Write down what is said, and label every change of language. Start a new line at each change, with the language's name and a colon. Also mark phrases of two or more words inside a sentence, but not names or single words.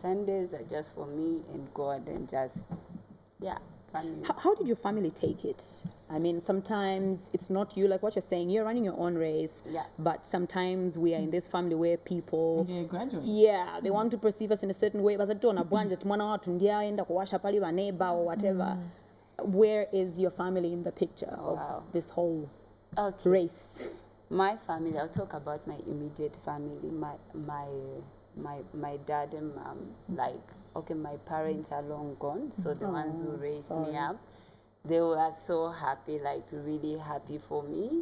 English: Sundays are just for me and God and just, yeah, family. How did your family take it? I mean, sometimes it's not you, like what you're saying, you're running your own race. Yeah. But sometimes we are in this family where people, And you're a graduate. yeah, they want to perceive us in a certain way.
Nyanja: Basatona bwanje mwana watu ndiye aenda kuwasha pali wa neighbor
English: or whatever. Where is your family in the picture Wow. of this whole Okay. race? My family, I'll talk about my immediate family. My dad and mom, like, okay, my parents are long gone, so the ones who raised me up, they were so happy, like really happy for me.